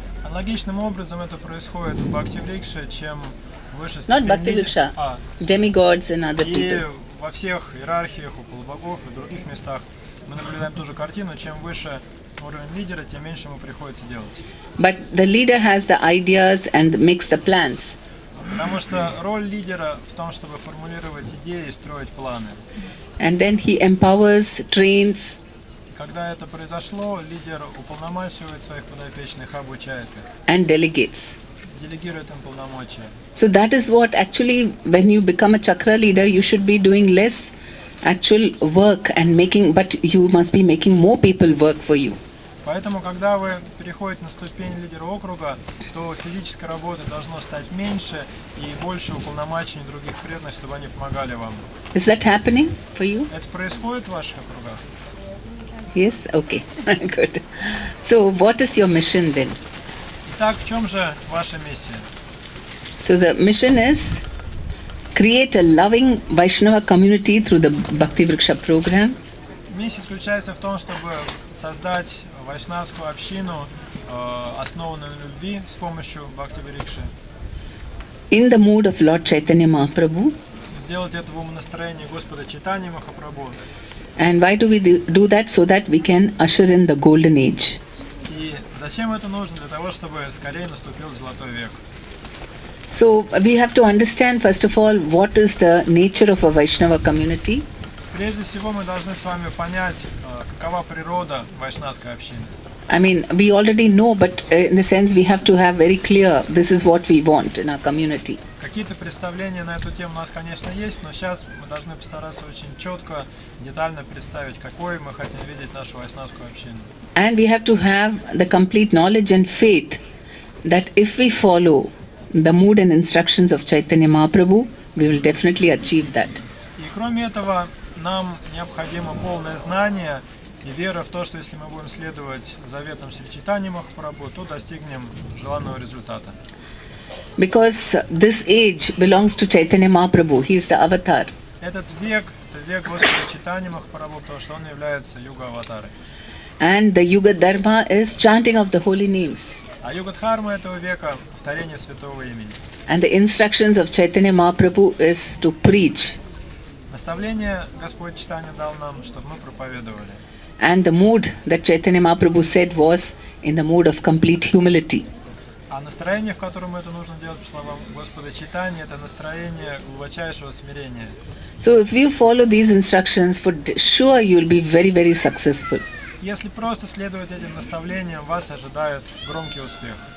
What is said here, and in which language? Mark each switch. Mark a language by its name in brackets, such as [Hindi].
[Russian] Аналогичным образом это происходит в бхакти-врикше, чем выше [English] Not [Russian] ступень [English] bhakti-vriksha, demigods and other people. [Russian] И во всех иерархиях, у полубогов и других местах мы наблюдаем ту же картину, чем выше уровень лидера, тем меньше ему приходится делать. [English] But the leader has the ideas and makes the plans. [Russian] Потому что роль лидера в том, чтобы формулировать идеи и строить планы. [English] And then he empowers, trains. [Russian] Когда это произошло, лидер уполномачивает своих подопечных, обучает их. [English] And delegates. [Russian] Делегирует им полномочия. [English] So that is what actually, when you become a chakra leader, you should be doing less actual work and but you must be making more people work for you. [Russian] Поэтому, когда вы переходите на ступень лидера округа, то физической работы должно стать меньше и больше уполномачений других преданных, чтобы они помогали вам. [English] Is that happening for you? [Russian] Это происходит в ваших округах? [English] Yes? Okay. Good. So what is your mission then? [Russian] Итак, в чем же ваша миссия? [English] So the mission is create a loving Vaishnava community through the bhakti-vriksha program. [Russian] Миссия заключается в том, чтобы создать вайшнавскую общину, основанную на любви с помощью бхакти-врикши. [English] In the mood of Lord Chaitanya Mahaprabhu. [Russian] Сделать это в умонастроении Господа Чайтаньи Махапрабху. [English] And why do we do that? So that we can usher in the golden age. [Russian] И зачем это нужно? Для того, чтобы скорее наступил золотой век. [English] So we have to understand first of all what is the nature of a Vaishnava community. [Russian] Прежде всего мы должны с вами понять, какова природа вайшнавской общины. [English] I mean, we already know, but in the sense we have to have very clear, this is what we want in our community. [Russian] Какие-то представления на эту тему у нас, конечно, есть, но сейчас мы должны постараться очень четко, детально представить, какой мы хотим видеть нашу вайшнавскую общину. [English] And we have to have the complete knowledge and faith that if we follow the mood and instructions of Chaitanya Mahaprabhu, we will definitely achieve that. [Russian] И кроме этого, нам необходимо полное знание и вера в то, что если мы будем следовать заветам Шри Чайтаньи Махапрабху, то достигнем желанного результата. [English] Because this age belongs to Chaitanya Mahaprabhu, he is the avatar. [Russian] Этот век, это век Господа Чайтаньи Махапрабху, потому что он является юга-аватарой. [English] And the Yuga Dharma is chanting of the holy names. [Russian] А юга-дхарма этого века — повторение святого имени. [English] And the instructions of Chaitanya Mahaprabhu is to preach. [Russian] Наставление Господь Чайтанья дал нам, чтобы мы проповедовали. [English] And the mood that Chaitanya Mahaprabhu said was in the mood of complete humility. [Russian] А настроение, в котором это нужно делать, по словам Господа Чайтаньи, это настроение глубочайшего смирения. [English] So if you follow these instructions, for sure you will be very, very successful. [Russian] Если просто следовать этим наставлениям, вас ожидает громкий успех.